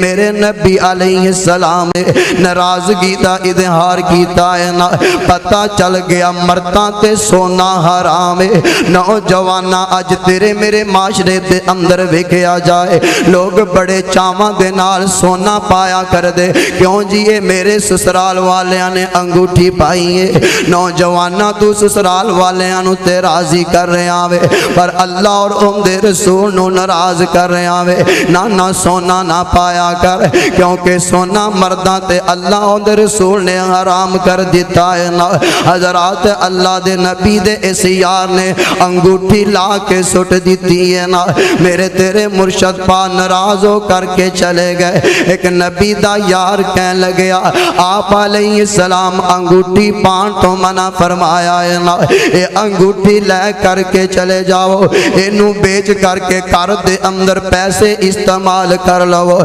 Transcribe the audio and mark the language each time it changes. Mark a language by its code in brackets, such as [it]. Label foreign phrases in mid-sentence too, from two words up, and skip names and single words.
[pa] میرے نبی علیہ السلام نے ناراضگی دا اظہار کیتا ہے نا، پتہ چل گیا مرداں تے سونا حرام ہے۔ نوجوانا اج تیرے میرے معاشرے دے اندر ویکھیا جائے لوگ بڑے چاواں دے نال سونا پایا کر دے، کیوں جی یہ میرے سسرال والیاں نے انگوٹھی پائی ہے۔ نوجوانا تو سسرال والیاں نو تے راضی کر رہے آوے، پر اللہ اور ان دے رسول نو ناراض کر رہے آوے، نہ سونا نہ پایا کر، کیونکہ سونا مرداں تے اللہ اور دے رسول نے حرام کر دیتا ہے نا۔ حضرات اللہ دے نبی دے اس یار نے انگوٹھی لا کے سٹ دیتی ہے نا، میرے تیرے مرشد پا [ur] ناراض ہو کر کے چلے گئے۔ [pa] ایک نبی دا یار کہنے لگیا آپ علیہ السلام انگوٹھی پان تو منع فرمایا ہے نا، اے انگوٹھی لے کر کے چلے جاؤ، اینو بیچ کر کے گھر دے اندر پیسے استعمال کر لو۔